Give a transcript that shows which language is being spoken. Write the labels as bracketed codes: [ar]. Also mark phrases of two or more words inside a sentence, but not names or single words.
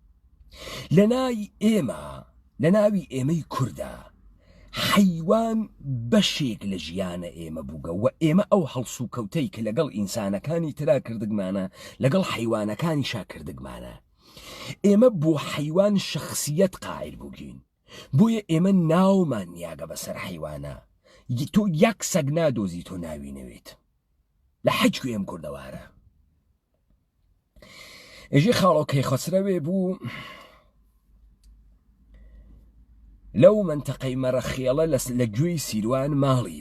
[sdh] لە ناوی ئێمەی کووردە حیوان بەشێک لە ژیانە ئێمە بووگە و ئێمە ئەو هەڵس و کەوتەی کە لەگەڵ ئینسانەکانی ترا کردگمانە لەگەڵ حیوانەکانی شا کردگمانە ئێمە بۆ حیوان شخصیت قائل بووگین بۆیە ئێمە ناومان نیاگە بەسەر حیوانە تۆ یەک سەگ نادۆزی تۆ ناوی نەوێت لە حەج ئێم کوردەوارە ئێژێ خاڵۆکەی خەسرەوێ بوو لەو منتەقەی مەرەخێڵە لە گوێی سیروان ماڵی